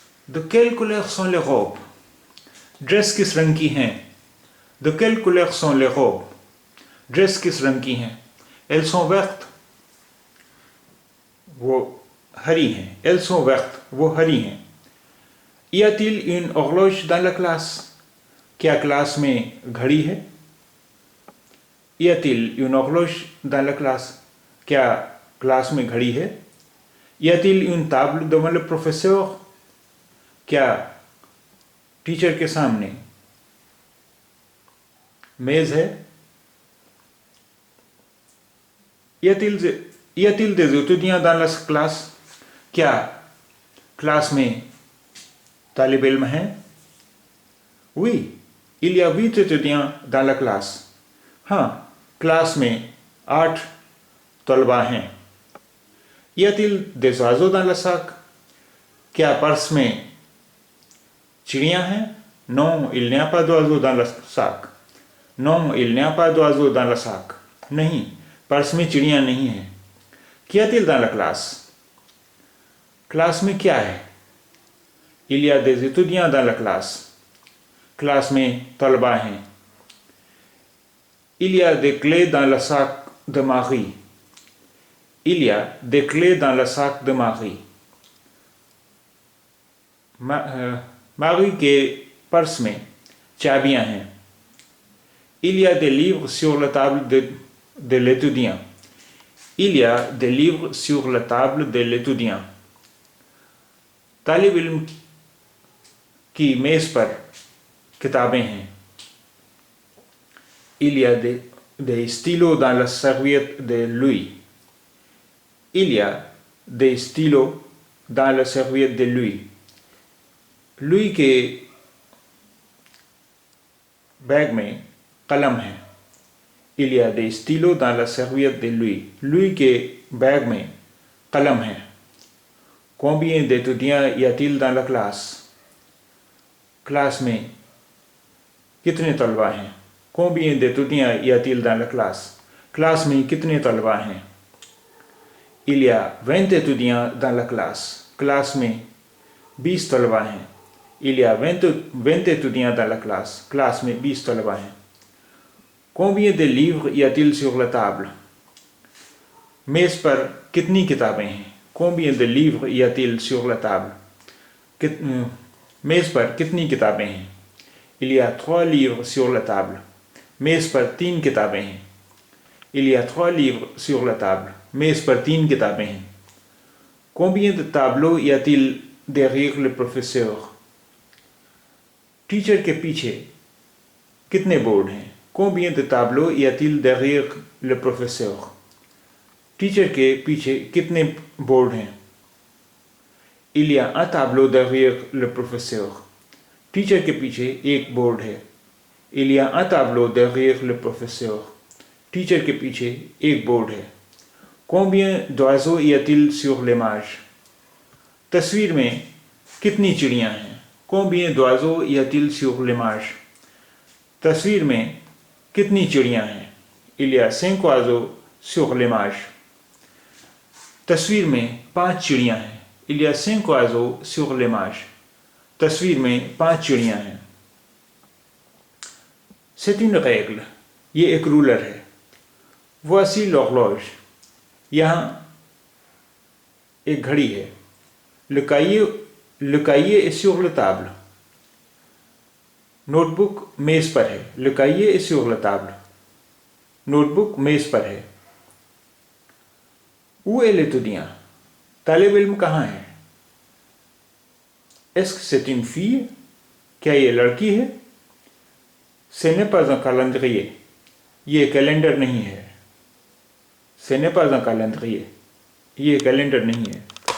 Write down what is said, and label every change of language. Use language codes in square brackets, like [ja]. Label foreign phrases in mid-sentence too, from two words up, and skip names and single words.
[fr] De quelle couleur sont les robes? [hi] ड्रेस किस रंग की हैं? [fr] De quelle couleur sont les robes? [hi] ड्रेस किस रंग की हैं? [fr] Elles sont vertes. [hi] वो हरी हैं. [fr] Elles sont vertes. [hi] वो हरी हैं. [fr] Y a-t-il une horloge dans la classe? [hi] क्या क्लास में घड़ी है? [fr] Y a-t-il une horloge dans la classe? [hi] क्या क्लास में घड़ी है? [fr] Y a-t-il une table devant le professeur? [hi] क्या टीचर के सामने मेज है? [fr] Y a-t-il des étudiants dans la classe? [hi] क्या क्लास में तालिब इल्म हैं? [fr] Oui, il y a 8 étudiants dans la classe. [hi] हाँ, क्लास में 8 तलबा हैं. [fr] Y a-t-il des oiseaux dans le sac? [hi] क्या पर्स में चिड़ियाँ हैं? [fr] Non, il n'y a pas d'oiseaux dans le sac. Non, il n'y a pas d'oiseaux dans le sac. [hi] नहीं, पर्स में चिड़ियाँ नहीं हैं. [fr] Qu'y a-t-il dans la classe? [hi] क्लास में क्या है? [fr] Il y a des étudiants dans la classe. [hi] क्लास में तलबा हैं. [fr] Il y a des clés dans le sac de Marie. Il y a des clés dans le sac de Marie. [hi] मारी के पर्स में चाबियां हैं. [fr] Il y a des livres sur la table de l'étudiant. Il y a des livres sur la table de l'étudiant. [hi] तालिब इल्म की मेज पर किताबें हैं. [fr] Il y a des stylos dans la serviette de lui. Il y a des stylos dans la serviette de lui. [hi] लुई के बैग में कलम है. [fr] Il y a des stylos dans la serviette de lui. [hi] लुई के बैग में कलम है. [fr] Combien d'étudiants y a-t-il dans la classe? [hi] क्लास में कितने तलबा हैं? [fr] Combien d'étudiants y a-t-il dans la classe? [hi] क्लास में कितने तलबा हैं? [fr] Il y a 20 étudiants dans la classe. [hi] क्लास में 20 तलबा हैं. [fr] Il y a 20 étudiants dans la classe. [hi] क्लास में 20 तलबा हैं. [fr] Combien de livres y a-t-il sur la table? [hi] मेज पर कितनी किताबें हैं? [fr] Combien de livres y a-t-il sur la table? [hi] मेज पर कितनी किताबें हैं? [fr] Il y a 3 livres sur la table. [hi] मेज पर 3 किताबें हैं. [fr] Il y a 3 livres sur la table. [hi] मेज पर 3 किताबें हैं. [fr] Combien de tableaux y a-t-il derrière le professeur? [hi] टीचर के पीछे कितने बोर्ड हैं? [fr] Combien de tableaux y a-t-il derrière le professeur? [hi] टीचर के पीछे कितने बोर्ड हैं? [fr] Il y a un tableau derrière le professeur. [hi] टीचर के पीछे एक बोर्ड है. [fr] Il y a un tableau derrière le professeur. [hi] टीचर के पीछे एक बोर्ड है. [fr] Combien d'oiseaux y a-t-il sur l'image? [hi] तस्वीर में कितनी चिड़ियाँ हैं? [fr] Combien d'oiseaux y a-t-il sur l'image? [hi] तस्वीर में कितनी चिड़ियाँ हैं? [fr] Il y a 5 oiseaux sur l'image. [hi] तस्वीर में 5 चिड़ियाँ हैं. [fr] Il y a 5 oiseaux sur l'image. [hi] तस्वीर में 5 चिड़ियाँ हैं. [fr] C'est une règle. [hi] ये एक रूलर है. [fr] Voici l'horloge. [hi] यहाँ एक घड़ी है. [fr] Le cahier est sur la table. [hi] नोटबुक मेज पर है. [fr] Le cahier est sur la table. [hi] नोटबुक मेज पर है. [fr] Où est l'étudiant? [hi] तालिब इल्म कहाँ है? [fr] Est-ce que c'est une fille? [hi] क्या ये लड़की है? [fr] Ce n'est pas un calendrier. [hi] ये कैलेंडर नहीं है. [fr] Ce n'est pas un calendrier. [hi] ये कैलेंडर नहीं है.